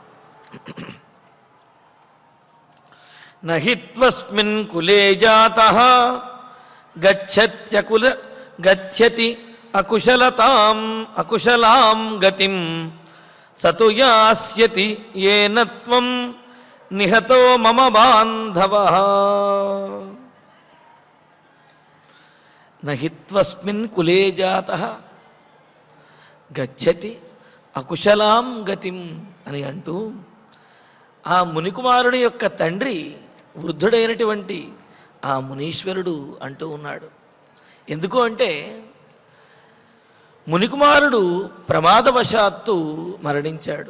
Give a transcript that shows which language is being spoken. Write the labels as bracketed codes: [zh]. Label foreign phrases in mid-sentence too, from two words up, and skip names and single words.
[sa] न हि त्वस्मिन् कुले जातः गच्छति अकुशलां गतिं स तु यास्यति येन त्वं निहतो मम बान्धवः। न हि त्वस्मिन् कुले जातः गच्छति अकुशलां गतिं [te] అని అంటూ ఆ మునికుమారుని యొక్క తండ్రి వృద్ధుడైనటువంటి ఆ మునీశ్వరుడు అంటూ ఉన్నాడు. ఎందుకు అంటే మునికుమారుడు ప్రమాదవశాత్తు మరణించాడు.